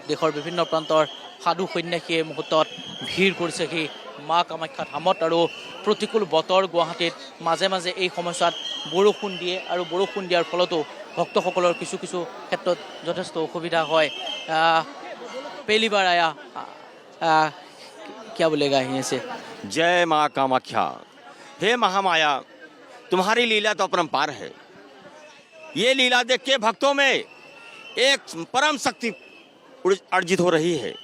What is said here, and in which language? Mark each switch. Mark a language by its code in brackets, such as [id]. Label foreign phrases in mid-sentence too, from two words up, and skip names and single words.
[as] দেশৰ বিভিন্ন প্ৰান্তৰ সাধু সন্যাসীয়ে মুহূৰ্তত ভিৰ কৰিছে সেই মা কামাখ্যা ধামত আৰু প্ৰতিকূল বতৰ গুৱাহাটীত মাজে মাজে এই সময়ছোৱাত বৰষুণ দিয়ে আৰু বৰষুণ দিয়াৰ ফলতো ভক্তসকলৰ কিছু কিছু ক্ষেত্ৰত যথেষ্ট অসুবিধা হয়। [hi] পहली बार आया क्या बोलेगा यहीं से? जय माँ कामाख्या। हे महामाया, तुम्हारी लीला तो अपरंपार है। ये लीला देख के भक्तों में एक परम शक्ति अर्जित हो रही है।